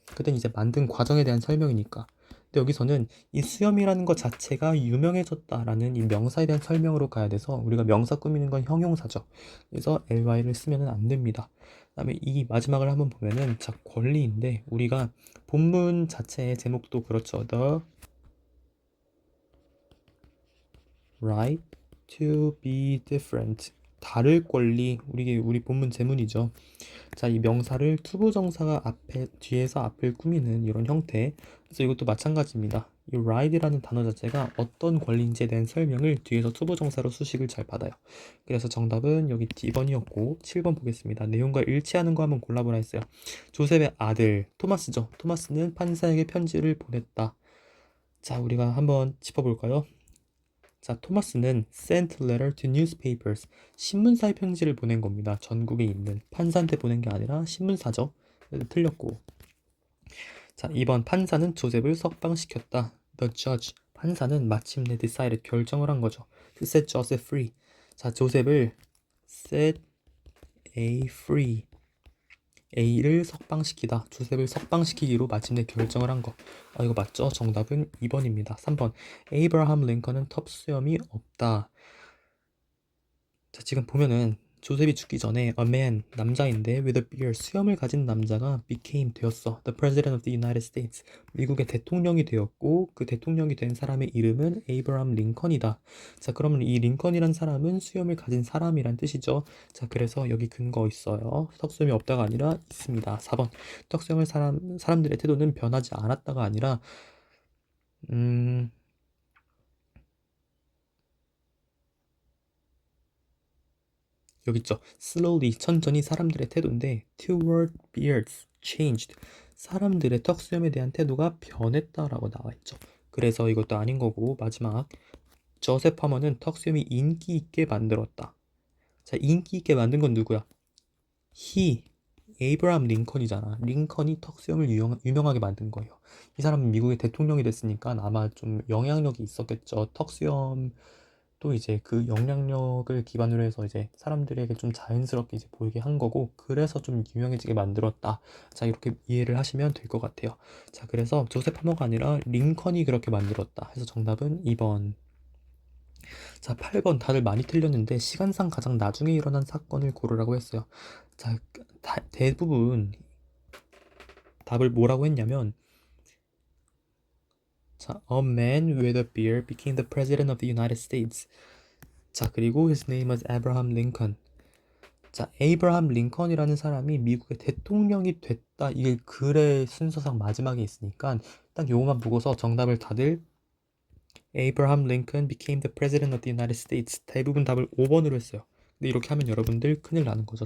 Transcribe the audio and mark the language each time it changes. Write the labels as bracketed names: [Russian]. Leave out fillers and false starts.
[Korean] 그땐 이제 만든 과정에 대한 설명이니까. 근데 여기서는 이 수염이라는 것 자체가 유명해졌다라는 이 명사에 대한 설명으로 가야 돼서 우리가 명사 꾸미는 건 형용사죠. 그래서 ly를 쓰면 안 됩니다. 그다음에 이 마지막을 한번 보면은 자, 권리인데 우리가 본문 자체의 제목도 그렇죠. [English] The right to be different. [Korean] 다를 권리. 우리 본문 제문이죠. 자, 이 명사를 투부정사가 뒤에서 앞을 꾸미는 이런 형태. 그래서 이것도 마찬가지입니다. 이 ride라는 단어 자체가 어떤 권리인지에 대한 설명을 뒤에서 투부정사로 수식을 잘 받아요. 그래서 정답은 여기 D번이었고 7번 보겠습니다. 내용과 일치하는 거 한번 골라보라 했어요. 조셉의 아들 토마스죠. 토마스는 판사에게 편지를 보냈다. 자, 우리가 한번 짚어볼까요? [English] 자, 토마스는 sent letter to newspapers. [Korean] 신문사에 편지를 보낸 겁니다. 전국에 있는 판사한테 보낸 게 아니라 신문사죠. 그래서 틀렸고. 자, 2번 판사는 조셉을 석방시켰다. [English] The judge. [Korean] 판사는 마침내 decided 결정을 한 거죠. [English] To set Joseph free. [Korean] 자, 조셉을 [English] set A free. [Korean] A를 석방시키다. 조셉을 석방시키기로 마침내 결정을 한 거. 아, 이거 맞죠? 정답은 2번입니다. 3번. 에이브라함 링컨은 텁수염이 없다. 자, 지금 보면은 조셉이 죽기 전에 [English] a man, [Korean] 남자인데 [English] with a beard, [Korean] 수염을 가진 남자가 [English] became, [Korean] 되었어. [English] The president of the United States. [Korean] 미국의 대통령이 되었고 그 대통령이 된 사람의 이름은 에이브라함 링컨이다. 자, 그러면 이 링컨이란 사람은 수염을 가진 사람이란 뜻이죠. 자, 그래서 여기 근거 있어요. 턱수염이 없다가 아니라 있습니다. 4번. 턱수염을 사람들의 태도는 변하지 않았다가 아니라 여기 있죠. [English] slowly, [Korean] 천천히 사람들의 태도인데 [English] toward beards changed. [Korean] 사람들의 턱수염에 대한 태도가 변했다라고 나와 있죠. 그래서 이것도 아닌 거고 마지막 저셉 하머는 턱수염이 인기 있게 만들었다. 자, 인기 있게 만든 건 누구야? he, 에이브라함 링컨이잖아. 링컨이 턱수염을 유명하게 만든 거예요. 이 사람은 미국의 대통령이 됐으니까 아마 좀 영향력이 있었겠죠. 턱수염 또 이제 그 영향력을 기반으로 해서 이제 사람들에게 좀 자연스럽게 이제 보이게 한 거고 그래서 좀 유명해지게 만들었다. 자, 이렇게 이해를 하시면 될 것 같아요. 자, 그래서 조셉 하머가 아니라 링컨이 그렇게 만들었다. 해서 정답은 2번. 자, 8번 다들 많이 틀렸는데 시간상 가장 나중에 일어난 사건을 고르라고 했어요. 자, 대부분 답을 뭐라고 했냐면 자, [English] a man with a beard became the president of the United States. 자, 그리고 his name was Abraham Lincoln. [Korean] 자, 에이브라함 링컨이라는 사람이 미국의 대통령이 됐다. 이게 글의 순서상 마지막에 있으니까 딱 요것만 보고서 정답을 다들 [English] Abraham Lincoln became the president of the United States. [Korean] 대부분 답을 5번으로 했어요. 근데 이렇게 하면 여러분들 큰일 나는 거죠.